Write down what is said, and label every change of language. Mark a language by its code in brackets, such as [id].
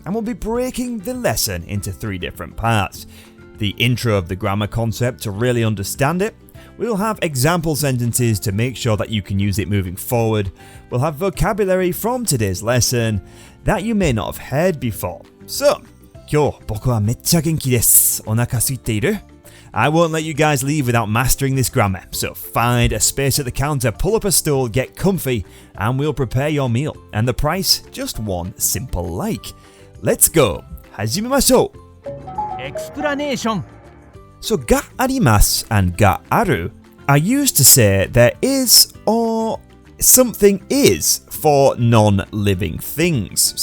[en] And we'll be breaking the lesson into 3 different parts. The intro of the grammar concept to really understand it. We'll have example sentences to make sure that you can use it moving forward. We'll have vocabulary from today's lesson that you may not have heard before. [ja] So, 今日僕はめっちゃ元気です。お腹空いている? [en] I won't let you guys leave without mastering this grammar. So find a space at the counter, pull up a stool, get comfy, and we'll prepare your meal. And the price, just one simple like. Let's go. [ja] 始めましょう. [en] Explanation. So ga arimasu and ga aru are used to say there is or something is for non-living things.